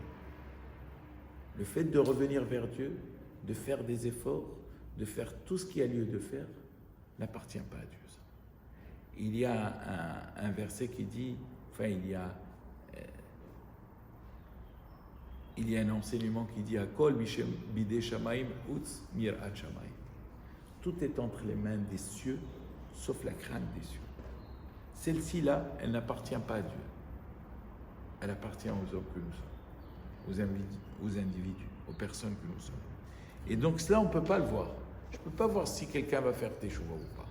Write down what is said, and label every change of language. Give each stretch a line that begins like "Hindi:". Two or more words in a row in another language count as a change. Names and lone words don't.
French: Le fait de revenir vers Dieu, de faire des efforts, de faire tout ce qu'il y a lieu de faire, n'appartient pas à Dieu. Il y a un verset qui dit, enfin il y a un enseignement qui dit
Hebrew: הכל בידי שמים חוץ מיראת שמים.
French: Tout est entre les mains des cieux, sauf la crainte des cieux. Celle-ci-là, elle n'appartient pas à Dieu. Elle appartient aux hommes que nous sommes, aux individus, aux personnes que nous sommes. Et donc cela, on ne peut pas le voir. Je ne peux pas voir si quelqu'un va faire teshuva ou pas.